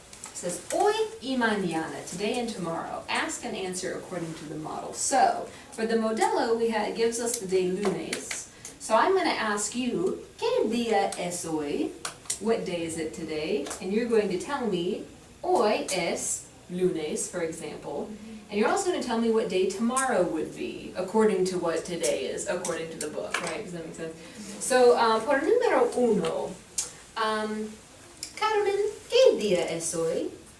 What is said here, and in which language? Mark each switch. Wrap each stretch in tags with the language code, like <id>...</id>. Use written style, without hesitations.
<en>It says,</en> <es>hoy y mañana,</es> <en>today and tomorrow. Ask and answer according to the model. So, for the modelo, it gives us the day lunes. So I'm going to ask you,</en> <es>¿qué día es hoy?</es> <en>What day is it today? And you're going to tell me,</en> <es>hoy es lunes,</es> <en>for example. And you're also going to tell me what day tomorrow would be, according to what today is, according to the book, right? Does that make sense?</en> <es>So, por número 1, Carmen, ¿qué día es hoy?</es>